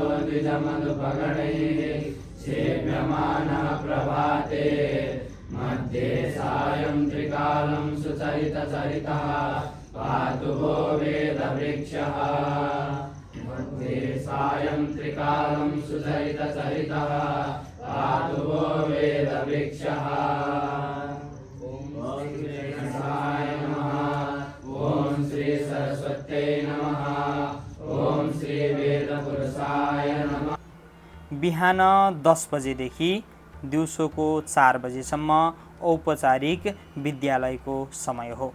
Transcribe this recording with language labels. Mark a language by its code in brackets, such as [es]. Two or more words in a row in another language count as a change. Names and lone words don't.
[sa] द्विजमधुपगणैः सेव्यमानः प्रभाते मध्ये सायं त्रिकालं सुचरितचरितः पातु वो वेदवृक्षः मध्ये सायं त्रिकालं सुचरितचरितः पातु वो वेदवृक्षः ओम श्री सरस्वत्यै नमः ओम श्री वेदपुरुषाय नमः। [ne] बिहान 10 बजेदेखि दिउँसोको 4 बजेसम्म औपचारिक विद्यालयको समय हो।